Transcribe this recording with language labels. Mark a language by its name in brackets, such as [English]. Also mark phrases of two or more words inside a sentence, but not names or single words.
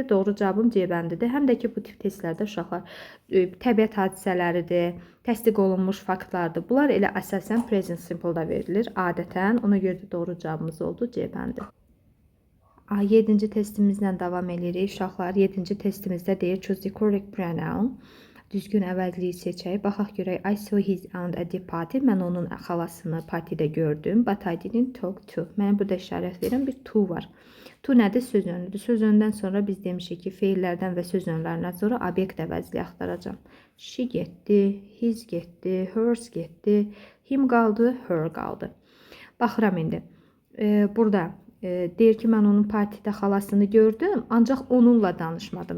[Azerbaijani] Doğru cavabım C bəndidir. Həm də ki, bu tip testlərdə uşaqlar təbiət hadisələridir, təsdiq olunmuş faktlardır. Bunlar elə əsasən [English] present simple- [Azerbaijani] da verilir adətən. Ona görə də doğru cavabımız oldu C bəndi. 7-ci testimizlə davam edirik. Uşaqlar, 7-ci testimizdə deyir, [English] choose the correct pronoun. [Azerbaijani] Düzgün əvəzliyi seçək. Baxaq görək, [English] I saw his aunt at the party. [Azerbaijani] Mən onun xalasını partidə gördüm. [English] But I didn't talk to. [Azerbaijani] Mən burada işarət verirəm, bir to var. To nədir? Söz önüdür. Söz öndən sonra biz demişik ki, feillərdən və söz önlərindən sonra obyekt əvəzliyi axtaracam. She getdi, his getdi, hers getdi, him qaldı, her qaldı. Baxıram indi. Burada deyir ki, mən onun partidə xalasını gördüm, ancaq onunla danışmadım.